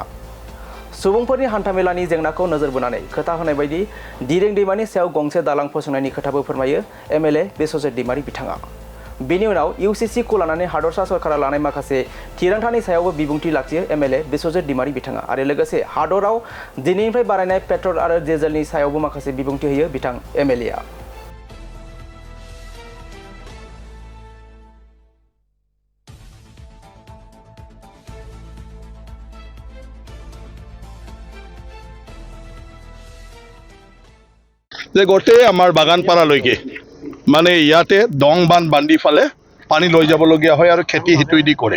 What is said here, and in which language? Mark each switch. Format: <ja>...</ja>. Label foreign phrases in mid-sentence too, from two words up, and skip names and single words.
<brx>सुबुंफोरनि हान्थामेलानि जेंनाखौ नोजोर बोनानै खोथा होनाय बायदि दिरें दैमानि सायाव गंसे दालां फसंनायनि खोथाबो फोरमायो एमएलए बिश्वजित दैमारी बिथाङा। बिनि उनाव इउसिसिखौ लानानै हादरसा सरकारा लानाय माखासे थिरांथानि सायावबो बिबुंथि लाखियो एमएलए बिश्वजित दैमारी बिथाङा आरो लोगोसे हादराव दिनैनिफ्राय बारायनाय पेट्रल आरो डिजेलनि सायावबो माखासे बिबुंथि होयो बिथां एमएलएआ।</brx> <as>যে গোটেই আমাৰ বাগানপাৰালৈকে মানে ইয়াতে দং বান্ধ বান্ধি ফালে পানী লৈ যাবলগীয়া হয় আৰু খেতি হিতুইদি কৰে।</as>